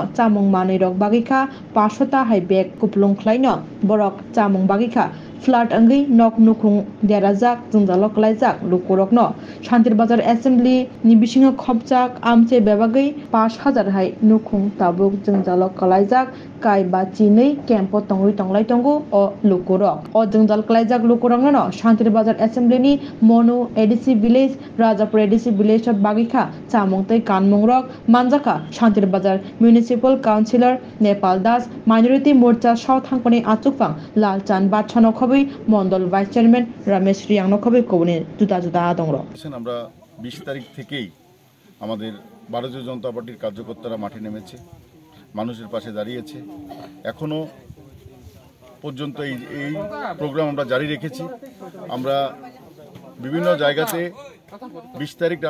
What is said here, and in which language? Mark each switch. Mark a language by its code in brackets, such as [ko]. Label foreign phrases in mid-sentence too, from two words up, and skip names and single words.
[trp] चामुं मानैरक बागिखा 500 हाइ बेग कुपलुं ख्लाइनो बरक चामुं बागिखा फ्लाट अंगै नक नुखुं देराजाक जोंजालक लाइजाक लुकुरकनो शान्तिर बाजार एसेम्ब्लि नि बिसिङाव खबजाक आमचे बेबागै 5000 हाइ नुखुं ताबुक जोंजालक कलाइजाक kai ba chinei campo tongui tonglai tongo o lukurok o jongjal klaijak lukurok no Shantir Bazar Assembly ni Monu ADC village Rajapur ADC village of bagikha chamung tei kanmung rok manjaka Shantir Bazar [en] municipal councillor [trp] Nepal Das minority morcha south hangpani achukpang Lalchan Batchano khobui mondol [en] vice chairman [trp] Ramesh Riang no khobui kobuni juda juda adongro [bn] আমরা 20 তারিখ থেকেই আমাদের ভারতীয় জনতা পার্টির কার্যকর্তারা মাঠে নেমেছে মানুষের পাশে দাঁড়িয়েছে এখনো পর্যন্ত এই প্রোগ্রাম আমরা জারি রেখেছি আমরা বিভিন্ন জায়গাতে 20